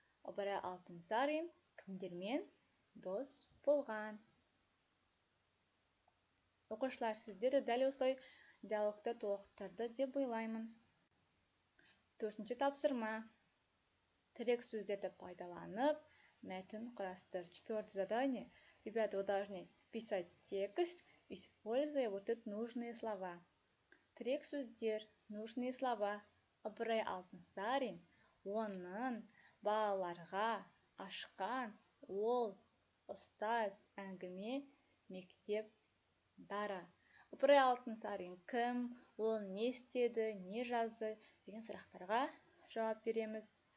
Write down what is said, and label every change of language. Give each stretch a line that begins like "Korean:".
Kazakh: Ыбырай Алтынсарин кімдермен дос болған? Оқушылар, сіздер дәл осылай диалогты толықтырды деп ойлаймын. Төртінші тапсырма. Тірек сөздерді пайдаланып, мәтін құрастыр.
Russian: Четвертое задание. Ребята, вы должны писать текст, используя вот эти нужные слова.
Kazakh: Тірек сөздер,
Russian: нужные слова.
Kazakh: Ыбырай Алтынсарин оның балаларға ашқан ол ұстаз әңгіме мектеп дара. Ыбырай Алтынсарин кім, ол не істеді, не жазды деген сұрақтарға жауап береміз.